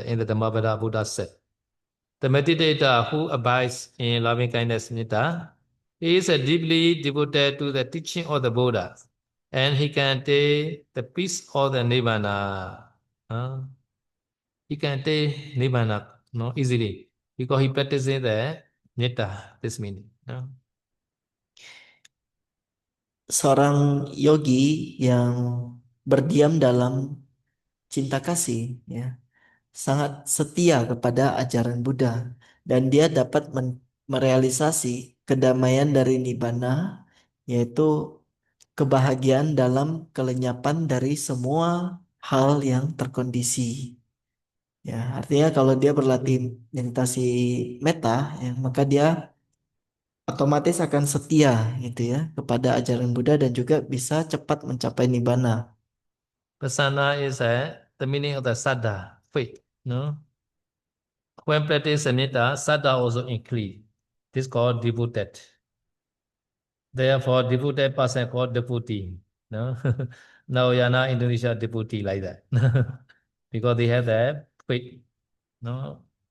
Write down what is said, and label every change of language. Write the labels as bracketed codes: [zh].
[en] In the Dhammavada Buddha said, the meditator who abides in loving kindness Netta is deeply devoted to the teaching of the Buddha, and he can take the peace of the Nibbana. He can take Nibbana easily because he practices the Netta, this meaning. [id] Seorang yogi yang berdiam dalam cinta kasih ya, sangat setia kepada ajaran Buddha dan dia dapat merealisasi kedamaian dari nibbana, yaitu kebahagiaan dalam kelenyapan dari semua hal yang terkondisi. Ya, artinya kalau dia berlatih meditasi metta, ya, maka dia otomatis akan setia gitu ya kepada ajaran Buddha dan juga bisa cepat mencapai nibbana. [en] Pasana is the meaning of the Saddha, faith. No? When practice Metta, Saddha also increase. This is called devoted. Therefore, devoted person called devotee. no? Narayana Indonesia devotee like that. Because they have that faith, no?